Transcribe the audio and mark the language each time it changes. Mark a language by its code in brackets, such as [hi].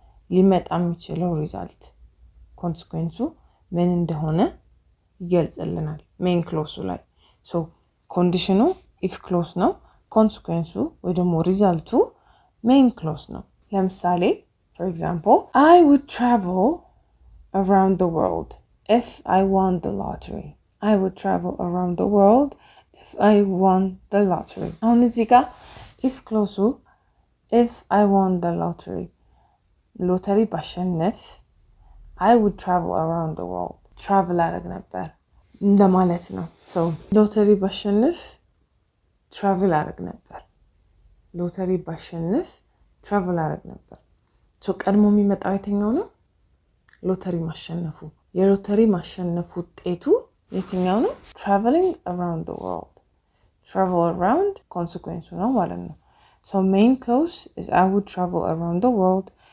[am] ሊመጣ የሚችለው ሪዛልት ኮንሲኩዌንሱ ምን እንደሆነ ይገልጽልናል ሜን ክሎዙ ላይ። ሶ ኮንዲሽኑ ኢፍ ክሎዝ ነው፣ ኮንሲኩዌንሱ ወይ ደግሞ ሪዛልቱ ሜን ክሎዝ ነው። ለምሳሌ [en] for example, I would travel around the world if I won the lottery. I would travel around the world if I won the lottery. [am] አሁን እዚህ ጋር if ክሎዙ [en] if I won the lottery [am] ሎተሪ ባሸነፍ [en] I would travel around the world [am] travel አደርግ ነበር እንደማለት ነው። so ሎተሪ ባሸነፍ travel አደርግ ነበር፣ ሎተሪ ባሸነፍ travel አደርግ ነበር። so ቀድሞ የሚመጣው የትኛው ነው? ሎተሪ ማሸነፉ። የሎተሪ ማሸነፉ ውጤቱ የትኛው ነው? [en] traveling around the world። travel around consequence [am] ነው ማለት ነው። [en] so main clause is I would travel around the world.